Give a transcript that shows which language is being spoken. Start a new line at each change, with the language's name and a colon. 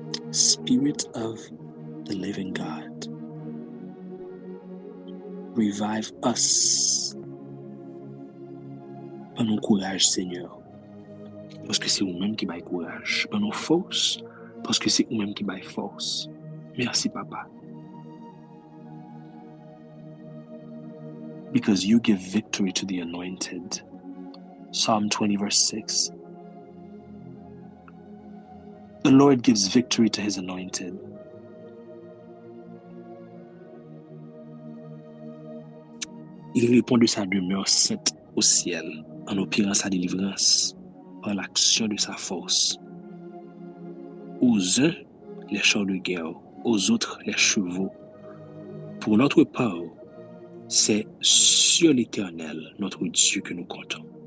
English: Spirit of the living God, revive us.
French: Donne-nous courage, Seigneur, parce que c'est vous-même qui baille courage. Donne-nous force, parce que c'est vous-même qui baille force. Merci, Papa.
English: Because you give victory to the anointed. Psalm 20, verse 6. The Lord gives victory to his anointed.
French: Il répond de sa demeure sainte au ciel en opérant sa délivrance par l'action de sa force. Aux uns, les chars de guerre, aux autres, les chevaux. Pour notre part, c'est sur l'Éternel, notre Dieu, que nous comptons.